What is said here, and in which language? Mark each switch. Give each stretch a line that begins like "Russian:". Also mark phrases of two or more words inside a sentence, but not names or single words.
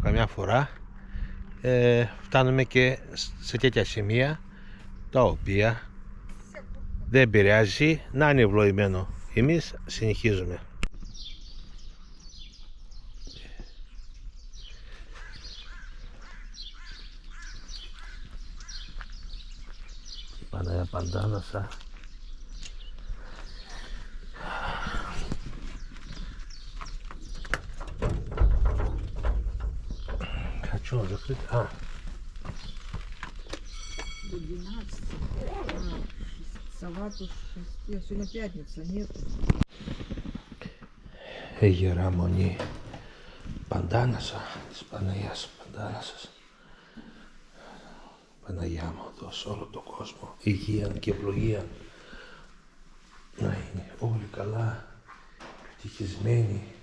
Greek: Καμιά φορά φτάνουμε και σε τέτοια σημεία, τα οποία δεν πειράζει, να είναι ευλογημένο. Εμείς συνεχίζουμε. Παναγία Παντάνασσα.
Russian: Хочу закрыть. До 12. Салату 6. Сегодня пятница, нет.
Greek: Ιερά Μονή Παντάνασσα, της Παναγιάς Παντάνασσας. Παναγιά μου, δώσε όλο τον κόσμο υγεία και ευλογία, να είναι όλοι καλά, ευτυχισμένοι.